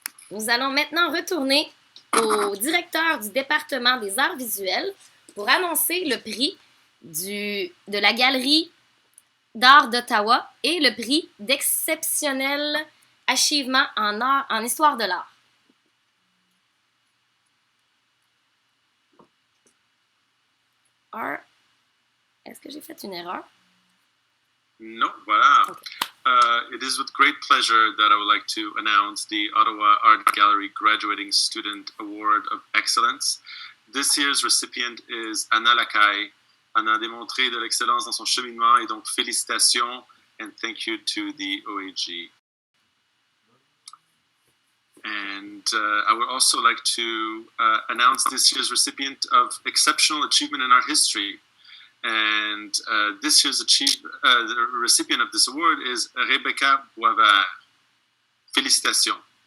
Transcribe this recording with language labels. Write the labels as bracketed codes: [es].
[fr] Nous allons maintenant retourner au directeur du département des Arts Visuels pour annoncer le prix de la Galerie d'art d'Ottawa et le prix d'exceptionnel achievement en histoire de l'art. Est-ce que j'ai fait une erreur? No, voilà. [en] Okay. It is with great pleasure that I would like to announce the Ottawa Art Gallery Graduating Student Award of Excellence. This year's recipient is Anna Lacaille. [fr] Anna a démontré de l'excellence dans son cheminement et donc félicitations [en] and thank you to the OAG. And I would also like to announce this year's recipient of Exceptional Achievement in Art History. And this year's the recipient of this award is Rebecca Boisvert. [fr] Félicitations.